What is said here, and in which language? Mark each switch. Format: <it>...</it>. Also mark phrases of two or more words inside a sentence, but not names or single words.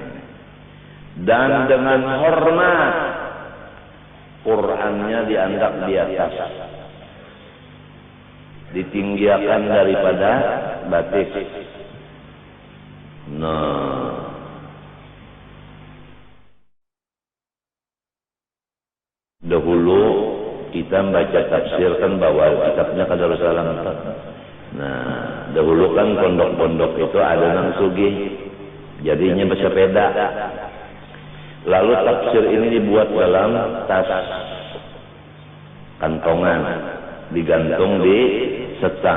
<id>Dan dengan hormat Qurannya dianggap di atas, ditinggikan daripada batik. Nah, dahulu kita baca tafsir kan bawa kitabnya ke Darussalam. Nah, dahulu kan pondok-pondok itu ada nang sugih, jadinya bersepeda. Lalu tafsir ini dibuat dalam tas kantongan, digantung di setang.</id>